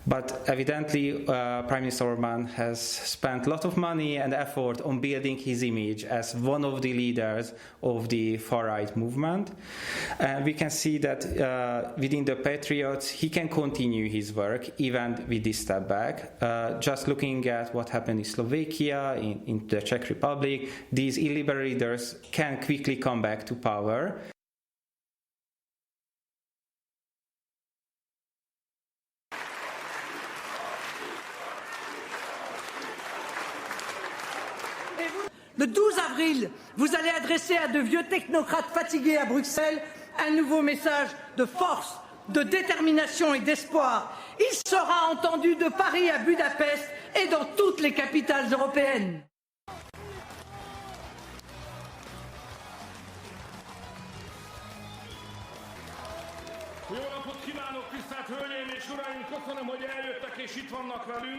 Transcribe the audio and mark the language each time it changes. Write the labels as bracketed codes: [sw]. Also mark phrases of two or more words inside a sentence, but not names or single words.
[en] But evidently, Prime Minister Orban has spent a lot of money and effort on building his image as one of the leaders of the far-right movement. And we can see that within the Patriots, he can continue his work even with this step back. Just looking at what happened in Slovakia, in the Czech Republic, these illiberal leaders can quickly come back to power. [fr] Le 12 avril, vous allez adresser à de vieux technocrates fatigués à Bruxelles un nouveau message de force, de détermination et d'espoir. Il sera entendu de Paris à Budapest et dans toutes les capitales européennes. [hu] Jó napot kívánok, tisztelt Hölgyeim és Uraim! Köszönöm, hogy eljöttek és itt vannak velünk.